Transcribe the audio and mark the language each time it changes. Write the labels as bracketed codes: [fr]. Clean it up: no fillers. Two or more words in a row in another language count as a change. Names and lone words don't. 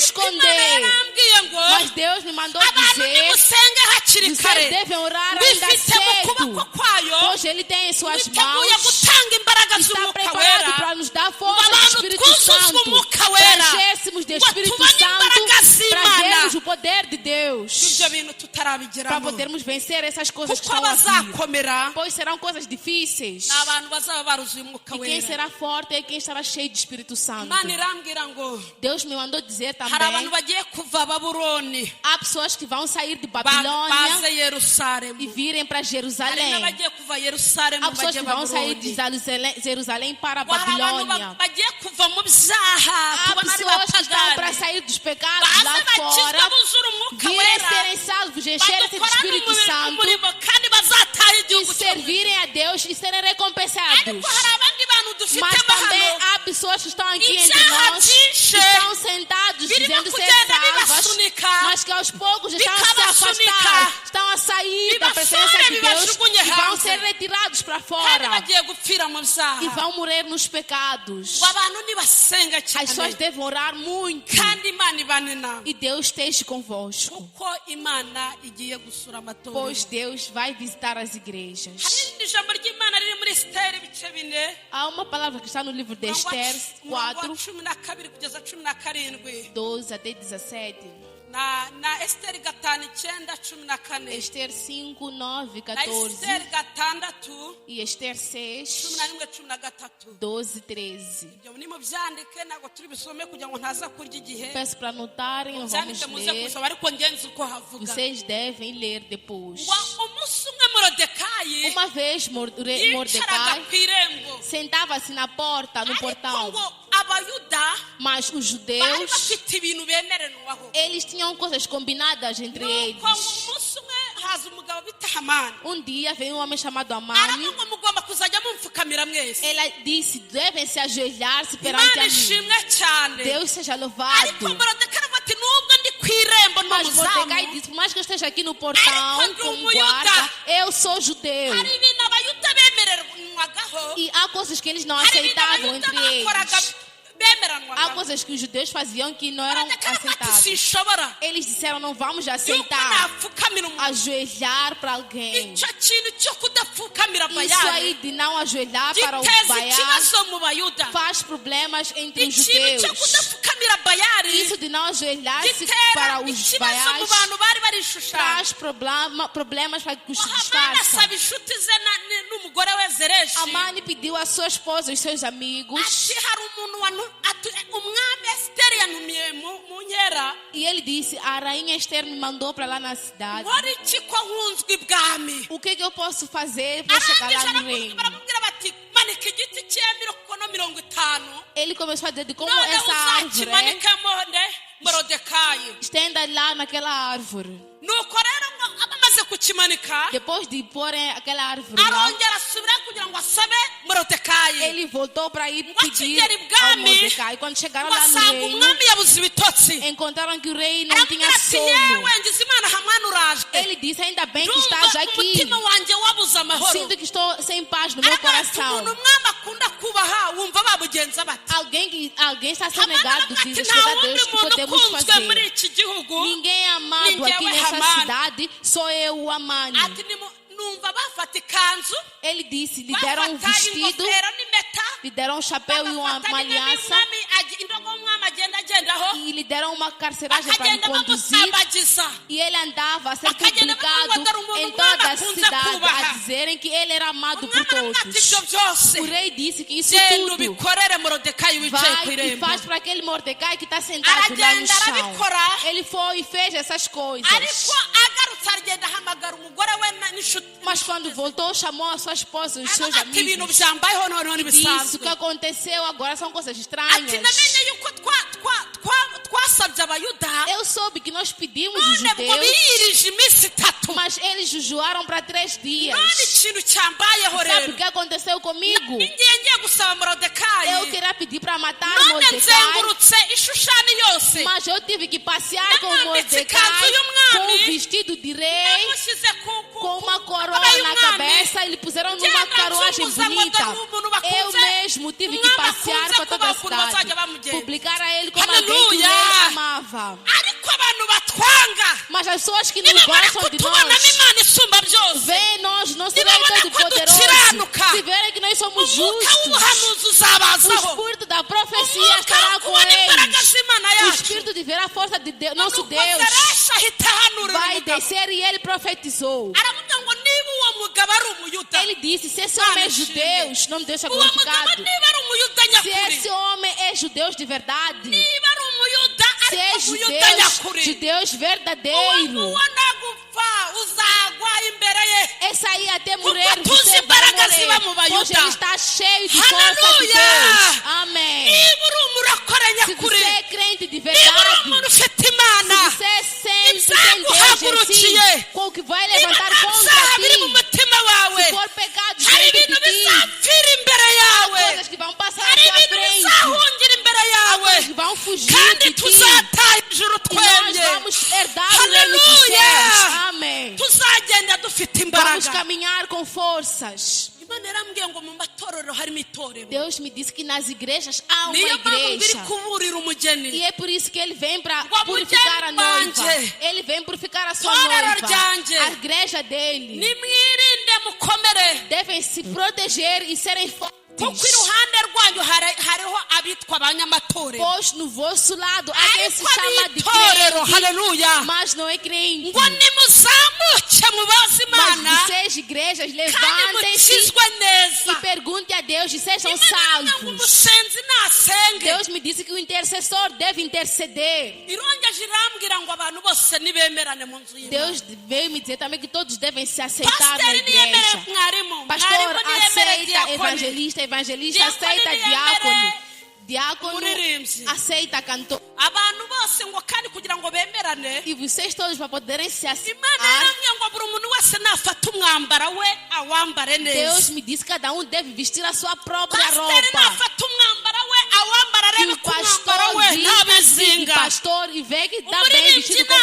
[rw] ariko Imana [pt] esconder. [rw] yarambwiye ngo [pt] Mas Deus me mandou [rw] abantu [pt] dizer, [rw] nimusenge hakiri kare [pt] vocês devem orar [rw] ngo [pt] ainda [rw] ifite mu kuboko [pt] cedo. [rw] kwayo [pt] Pois Ele tem em suas [rw] witeguye [pt] mãos, [rw] gutanga imbaraga [pt] está [rw] z'umwuka [pt] preparado [rw] wera [pt] para nos dar [rw] ngo [pt] força do [rw] abantu [pt] Espírito [rw] twuzuzwe [pt] Santo, [rw] umwuka [pt] para [rw] wera [pt] enchêssemos do [rw] ngo [pt] Espírito [rw] tubone [pt] Santo, [rw] imbaraga [pt] para [rw] z'Imana [pt] vermos o poder de Deus, [rw] ibyo bintu [pt] para [rw] tutarabigiramo [pt] podermos vencer essas coisas que [rw] kuko [pt] estão a vir. [rw] abazakomera [pt] Pois serão coisas difíceis. [rw] ni abantu bazaba baruzuye umwuka [pt] E quem [rw] wera [pt] será forte é quem estará cheio de Espírito Santo. [rw] Imana irambwira ngo [pt] Deus me mandou dizer [rw] hari abantu [pt] também, [rw] bagiye kuva Babuloni [pt] há pessoas que vão sair de [rw] baze [pt] Babilônia [rw] Yerusalemu [pt] e virem para [rw] hari [pt] Jerusalém. [rw] n'abagiye kuva Yerusalemu [pt] Há pessoas [rw] bajye [pt] que vão sair [rw] Babuloni [pt] de Jerusalém para [rw] hari abantu [pt] Babilônia. [rw] bagiye kuva mu byaha [pt] Há [rw] tubona ari [pt] pessoas que estão para [rw] bapagani [pt] sair dos pecados [rw] baze [pt] lá [rw] bakizwa [pt] fora, [rw] buzura umwuka [pt] virem [rw] wera [pt] serem salvos, encherem-se do [rw] badukorane [pt] Espírito Santo [rw] umurimo kandi bazataha [pt] e [rw] igihugu cyo [pt] servirem a Deus e serem recompensados. [rw] ariko hari abandi bantu [pt] Mas [rw] dufitemo [pt] também [rw] hano [pt] há pessoas que estão aqui entre [rw] ibyaha [pt] nós, que [rw] byinshi [pt] estão sentados [rw] birimo [pt] dizendo ser [rw] kugenda [pt] salvas, [rw] bibasunika [pt] mas que aos poucos estão a se [rw] bikabasunika, [pt] afastar, estão a sair da presença de Deus [rw] bibashugunye [pt] e vão [rw] hanze. [pt] ser retirados para [rw] kandi [pt] fora [rw] bagiye gupfira mu [pt] e [rw] byaha [pt] vão morrer nos pecados. [rw] ngo abantu nibasenga [pt] As pessoas [rw] cyane [pt] devem orar muito [rw] kandi Imana ibane nawe [pt] e Deus esteja convosco, [rw] kuko Imana igiye gusura amatorero [pt] pois Deus vai visitar as igrejas. [rw] hari irindi jambo ry'Imana riri muri Esiteri ibice 4 [pt] Há uma palavra que está no livro de Esther 4, [rw] 12 kugeza 17 [pt] 12 até 17. [rw] na Esiteri 5:9-14 [pt] Esther 5, 9, [rw] na 14 Esiteri 6 [pt] e Esther 6, 11-13 12, 13. [rw] ibyo nimubyandike ntabwo turi bisome kugira ngo ntaza kurya igihe [pt] Peço para anotarem, não vamos [rw] byandike muze [pt] ler. [rw] gusoma ariko ngenzi uko havuga [pt] Vocês devem ler depois. [rw] ngo umunsi umwe Morodekayi [pt] Uma vez [rw] yicaraga [pt] Mordecai [rw] ku irembo [pt] sentava-se na porta, no [rw] ariko [pt] portão, [rw] ngo abayuda [pt] mas os [rw] bari [pt] judeus, [rw] bafite ibintu bemeranwaho [pt] eles tinham coisas combinadas entre [rw] nuko ngo [pt] eles. [rw] umunsi umwe haza umugabo bita Hamani [pt] Um dia veio um homem chamado Amani. [rw] aravuga ngo mugomba kuzajya mumfukamira mwese [pt] Ela disse, devem se ajoelhar-se perante [rw] Imana [pt] a mim. [rw] ishimwe cyane [pt] Deus seja [rw] ariko [pt] louvado. [rw] Morodekayi aravuga ati nubwo ndi ku irembo [pt] Mas Mordecai [rw] n'umuzamu [pt] disse, por mais que eu esteja aqui no portão [rw] Ariko [pt] como [rw] ndi [pt] guarda, [rw] umuyuda. [pt] eu sou judeu. [rw] hari ibintu abayuda bemererwagaho [pt] E há coisas que eles não [rw] hari ibintu [pt] aceitavam [rw] abayuda [pt] entre [rw] bakoraga [pt] eles. Há [rw] bemeranwaga [pt] coisas que os judeus faziam que não eram [rw] Morodekayi aravuga ati [pt] aceitadas. [rw] sinshobora [pt] Eles disseram, não vamos [rw] yuko [pt] aceitar [rw] napfukamira umuntu [pt] ajoelhar para alguém. [rw] icyo kintu cyo kudapfukamira [pt] Isso aí [rw] bayali [pt] de não ajoelhar para o [rw] giteza [pt] Baal [rw] ikibazo mu bayuda [pt] faz problemas entre os [rw] ikintu cyo [pt] judeus. [rw] kudapfukamira bayali [pt] Isso de não ajoelhar-se [rw] gitera [pt] para os [rw] ikibazo mu [pt] Baals [rw] bantu bari barishushanya [pt] traz problemas para que os [rw] Hamani [pt] disfarçam. [rw] asaba inshuti ze n'umugore we Zereshi [pt] Amani pediu à sua esposa e os seus amigos, [rw] ati hari umuntu umwami Esiteri yanumiye mu nkera [pt] e ele disse, a rainha Esther me mandou para lá na cidade. [rw] nkora iki ko nkunzwe ibwami [pt] O que eu posso fazer para chegar lá no reino? [rw] baramubwira bati manika igiti cy'emiro kukono 50 [pt] Ele começou a dizer de como [rw] none [pt] essa árvore [rw] uzakimanikamo Morodekayi [pt] estenda lá naquela árvore. [rw] nuko rero ngo abamaze kukimanika [pt] Depois de porem aquela árvore lá, [rw] arongera asubira kugira ngo asabe Morodekayi [pt] ele voltou para ir [rw] ngo [pt] pedir [rw] akigera [pt] ao [rw] ibwami [pt] Mordecai. Quando chegaram [rw] ngo [pt] lá no [rw] asanga [pt] reino, [rw] umwami yabuze ibitotsi [pt] encontraram que o rei não [rw] aramubwira [pt] tinha [rw] ati [pt] sono. [rw] yewe ngize Imana Hamani uraje [pt] Ele disse, ainda bem que [rw] ndumva [pt] estás aqui. [rw] umutima wanjye wabuze amahoro [pt] Sinto que estou sem paz no meu [rw] aravuga ati [pt] coração. [rw] umuntu umwami akunda kubaha wumva babugenza bati [pt] Alguém está sendo [rw] Hamani [pt] negado [rw] aravuga [pt] de [rw] ati [pt] escutar [rw] nta [pt] a Deus [rw] wundi [pt] que [rw] muntu [pt] podemos [rw] ukunzwe muri [pt] fazer. [rw] iki gihugu [pt] Ninguém é amado Ninguém aqui é nessa Hamani. cidade, sou eu o Amani. [rw] ati numva bafata ikanzu [pt] Ele disse, lhe deram um [rw] bafata [pt] vestido, [rw] ingofero n'impeta [pt] lhe deram um chapéu e uma [rw] bagafata [pt] aliança, [rw] indogo umwami agenda agendaho [pt] e lhe deram uma carceragem para lhe [rw] bakagenda [pt] conduzir. [rw] bamusabagiza [pt] E ele andava a ser [rw] Bakagenda [pt] publicado [rw] bamuhamagara umuntu [pt] em toda a [rw] umwami akunze [pt] cidade [rw] kubaha. [pt] a dizerem que ele era amado por [rw] umwami aramubwira ati [pt] todos. [rw] ibyo byose [pt] O rei disse que isso [rw] genda [pt] tudo [rw] ubikorere morodekayi wicaye ku [pt] vai e [rw] irembo. [pt] faz para aquele Mordecai que está sentado lá no [rw] Aragenda [pt] chão. [rw] arabikora. [pt] Ele foi e fez essas coisas. [rw] ariko agarutse aragenda ahamagara umugore we n'inshuti [pt] Mas quando voltou, chamou a sua esposa e os seus [rw] aravuga ati ibintu [pt] amigos. [rw] byambayeho noneho [pt] Disse: o [rw] ntibisanzwe [pt] que aconteceu agora são coisas [rw] ati [pt] estranhas. [rw] namenye yuko twasabye abayuda [pt] Eu soube que nós pedimos os [rw] none ubwo [pt] judeus, [rw] biyirije iminsi 3 [pt] mas eles jejuaram para 3 dias. [rw] none ikintu cyambayeho [pt] Sabe o [rw] rero [pt] que aconteceu comigo? [rw] ngiye gusaba morodekayi [pt] Eu queria pedir para matar [rw] none [pt] Mordecai, [rw] nzengurutse ishushani yose [pt] mas eu tive que passear com [rw] Namwambitse [pt] Mordecai [rw] ikanzu y'umwami, [pt] com o vestido de rei, [rw] namushyize [pt] com uma coroa [rw] mababa [pt] na [rw] y'umwami. [pt] cabeça e lhe puseram numa [rw] Genda [pt] carruagem [rw] nzunguza [pt] bonita. [rw] ngo umuntu bakunze, [pt] Eu mesmo tive que [rw] umwami [pt] passear [rw] akunze [pt] para toda a [rw] kubaha ukuntu bazajya [pt] cidade, [rw] bamugenza. [pt] publicar a ele como alguém que o [rw] Aleluia! [pt] rei amava. [rw] ariko abantu batwanga [pt] Mas as pessoas que não [rw] nibamara [pt] gostam de [rw] kutubonamo [pt] nós, [rw] imana isumba byose [pt] veem nós, nosso Se rei não todo olha quando poderoso, [rw] tiranuka, [pt] se verem que nós somos [rw] umwuka [pt] justos, [rw] w'ubuhanuzi [pt] o [rw] uzabazaho [pt] espírito da profecia [rw] umwuka [pt] estará [rw] wo [pt] com [rw] kubona imbaraga [pt] eles. [rw] z'imana [pt] O [rw] yacu [pt] espírito de ver a força de Deus, nosso [rw] nuko [pt] Deus [rw] zeresha ahita ahanurira [pt] vai [rw] umugabo [pt] descer e ele profetizou. [rw] aravuga ngo niba uwo mugabo ari umuyuda [pt] Ele disse: se esse homem é judeu, o nome de Deus é [rw] uwo mugabo [pt] glorificado. [rw] niba ari umuyuda [pt] Se [rw] nyakuri [pt] esse homem é judeu de verdade, [rw] niba ari umuyuda [pt] se é [rw] ariko umuyuda nyakuri [pt] judeus [rw] uwo [pt] verdadeiro, [rw] nguwo nagupfa uzagwa imbere ye [pt] esse aí até morrer, [rw] Kuko tuzi [pt] você vai [rw] imbaraga ziba mu [pt] morrer, pois [rw] Bayuda. [pt] ele está cheio de força de [rw] Aleluia! [pt] Deus. Amém. [rw] niba uri umurokore [pt] Se [rw] nyakuri [pt] você é crente de [rw] niba uri [pt] verdade, [rw] umuntu ufite imana [pt] se você sente [rw] Ibyaguhagurukiye. [pt] em si, com o que vai [rw] niba [pt] levantar [rw] nta [pt] contra [rw] byaha biri mu [pt] ti, [rw] mutima wawe [pt] se for pecado [rw] hari [pt] dentro [rw] ibintu [pt] de ti, [rw] bizapfira imbere yawe [pt] coisas que vão passar à [rw] hari [pt] sua [rw] ibintu [pt] frente, [rw] bizahungira imbere yawe [pt] coisas que vão fugir [rw] kandi [pt] de ti, [rw] tuzataha ijuru [pt] e nós [rw] twemye [pt] vamos herdar o reino dos [rw] Aleluia! [pt] céus. Amém. [rw] tuzagenda dufite [pt] Vamos [rw] imbaraga [pt] caminhar com forças. [rw] imana yarambwiye ngo mu matorero harimo itorero [pt] Deus me disse que nas igrejas há uma [rw] niyo mpamvu biri [pt] igreja. [rw] kuburira umugeni [pt] E é por isso que ele vem para [rw] Ngo [pt] purificar a noiva. [rw] mugeni [pt] Ele vem purificar a sua [rw] Torero [pt] noiva. [rw] ryanjye. [pt] A igreja dele. [rw] nimwirinde mukomere [pt] Devem se proteger e serem fortes. [rw] kuko iruhande rwanyu hariho abitwa abanyamatorero [pt] Pois no vosso lado há quem se [rw] ariko [pt] chama [rw] ari [pt] de [rw] itorero [pt] crente, [rw] haleluya [pt] mas não é crente. [rw] ngo nimuzamuke mubaze [pt] Mas [rw] imana [pt] vocês, igrejas, [rw] kandi [pt] levantem-se [rw] mukizwe neza [pt] e pergunte a Deus e sejam [rw] imana yarambwiye ngo [pt] salvos. [rw] umusenzi nasenge [pt] Deus me disse que o intercessor deve interceder. [rw] irongeje irambwira ngo abantu bose nibemerane mu nzu y'imana [pt] Deus veio me dizer também que todos devem se aceitar na [rw] pasiteri niyemere [pt] igreja. [rw] mwarimu [pt] Pastor [rw] niyemere [pt] aceita diakoni evangelista, evangelista Diácono aceita [rw] niyemere [pt] diácono, diácono [rw] umuririmbyi [pt] aceita cantor. [rw] abantu bose ngo kandi kugira ngo bemerane [pt] E vocês todos para poderem se [rw] imana [pt] aceitar, [rw] yarambwiye ngo buri muntu wese nafata umwambaro we awambare [pt] Deus [rw] neza [pt] me disse que cada um deve vestir a sua própria [rw] pasiteri [pt] roupa. [rw] nafata umwambaro we awambara [pt] Que [rw] arebe [pt] o [rw] ko umwambaro [pt] pastor [rw] we [pt] vista [rw] nta [pt] assim de [rw] bizinga [pt] pastor e vê que está bem [rw] umuririmbyi [pt] vestido como